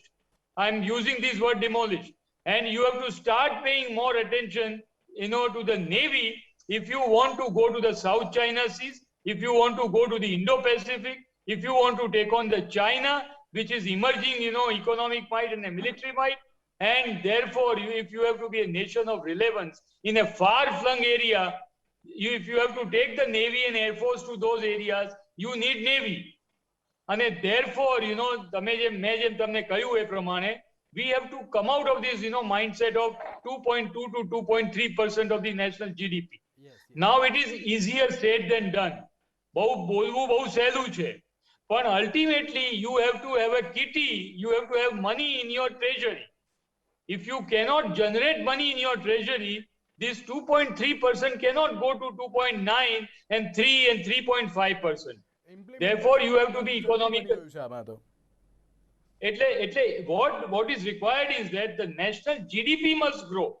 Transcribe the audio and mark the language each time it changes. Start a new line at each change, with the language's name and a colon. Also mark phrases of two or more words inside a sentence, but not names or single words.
English: I am using this word demolished, and you have to start paying more attention to the navy if you want to go to the South China Seas, if you want to go to the Indo-Pacific, if you want to take on the China, which is emerging, economic might and a military might, and therefore, if you have to be a nation of relevance in a far-flung area, if you have to take the Navy and Air Force to those areas, you need Navy. And therefore,
Gujarati: મેં જેમ તમને કહ્યું એ પ્રમાણે,
English: we have to come out of this, mindset of 2.2 to 2.3% of the national GDP. Yes. Now it is easier said than done.
Gujarati: બોલવું બહુ સહેલું છે,
English: But ultimately, you have to have a kitty, you have to have money in your treasury. If you cannot generate money in your treasury, this 2.3% cannot go to 2.9 and 3 and 3.5%. Therefore, you have to be economical. What is required is that the national GDP must grow.